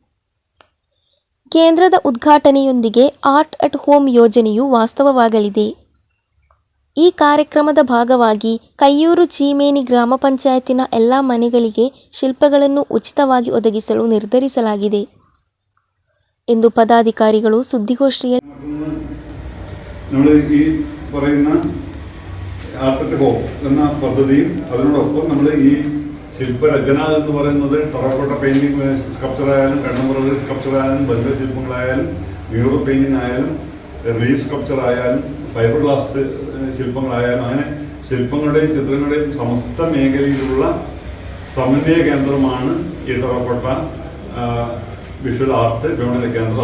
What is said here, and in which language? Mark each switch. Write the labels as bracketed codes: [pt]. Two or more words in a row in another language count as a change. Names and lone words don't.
[kn] ಕೇಂದ್ರದ ಉದ್ಘಾಟನೆಯೊಂದಿಗೆ ಆರ್ಟ್ ಅಟ್ ಹೋಮ್ ಯೋಜನೆಯು ವಾಸ್ತವವಾಗಲಿದೆ. ಈ ಕಾರ್ಯಕ್ರಮದ ಭಾಗವಾಗಿ ಕಯ್ಯೂರು ಚೀಮೇನಿ ಗ್ರಾಮ ಪಂಚಾಯತಿನ ಎಲ್ಲ ಮನೆಗಳಿಗೆ ಶಿಲ್ಪಗಳನ್ನು ಉಚಿತವಾಗಿ ಒದಗಿಸಲು ನಿರ್ಧರಿಸಲಾಗಿದೆ ಎಂದು ಪದಾಧಿಕಾರಿಗಳು ಸುದ್ದಿಗೋಷ್ಠಿಯಲ್ಲಿ [ml] നമ്മൾ ഈ പറയുന്ന ആർട്ട് അറ്റ് ഹോം എന്ന പദ്ധതിയും അതിനോടൊപ്പം നമ്മൾ ഈ ശില്പരചന എന്ന് പറയുന്നത് [en] terracotta painting sculpture [ml] ആയാലും കണ്ണുമുറകൾ സ്കൾപ്ചർ ആയാലും ബംഗ ശില്പങ്ങളായാലും [en] mural painting [ml] ആയാലും [en] relief sculpture [ml] ആയാലും [en] fiber glass [ml] ശില്പങ്ങളായാലും അങ്ങനെ ശില്പങ്ങളുടെയും ചിത്രങ്ങളുടെയും സമസ്ത മേഖലയിലുള്ള സമന്വയ കേന്ദ്രമാണ് ഈ [en] terracotta visual art [ml] വിപണന കേന്ദ്രം.